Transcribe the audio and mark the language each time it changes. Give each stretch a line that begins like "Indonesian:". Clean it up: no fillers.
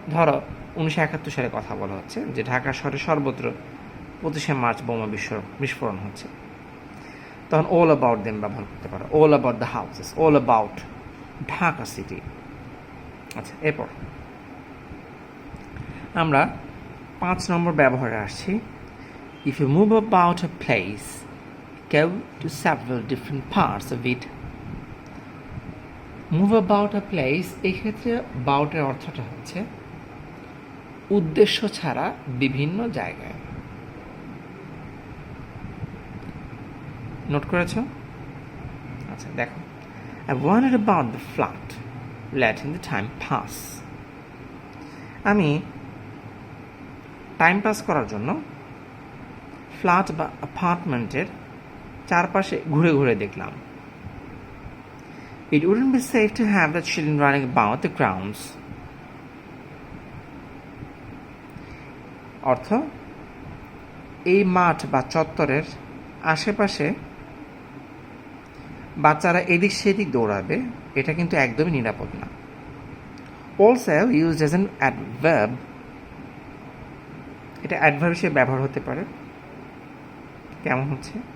Bangla: ধরো 1971 সালে কথা বলা হচ্ছে যে ঢাকা শহরে সর্বত্র 25শে মার্চ বোমা বিস্ফোরণ হচ্ছে, তখন
English: all about them
Bangla: ব্যবহার করতে পারো।
English: All about the houses, all about Dhaka city.
Bangla: আচ্ছা, এরপর আমরা 5 নম্বর ব্যবহারে আসছি।
English: If you move about a place, go to several different parts of it. Move about a place,
Bangla: এই ক্ষেত্রে about এর অর্থটা হচ্ছে উদ্দেশ্য ছাড়া বিভিন্ন জায়গায়। নোট করেছো? আচ্ছা, দেখো,
English: I wondered about the flat, letting the time pass.
Bangla: আমি টাইম পাস করার জন্য ফ্ল্যাট বা অ্যাপার্টমেন্টের চারপাশে ঘুরে ঘুরে দেখলাম।
English: It wouldn't be safe to have the children running about the grounds.
Bangla: অর্থ, এই মাঠ বা চত্বরের আশেপাশে বাচ্চারা এদিক সেদিক দৌড়াবে, এটা কিন্তু একদমই নিরাপদ না।
English: Also used as an adverb,
Bangla: এটা অ্যাডভার্ব হিসেবে ব্যবহার হতে পারে। কেমন হচ্ছে?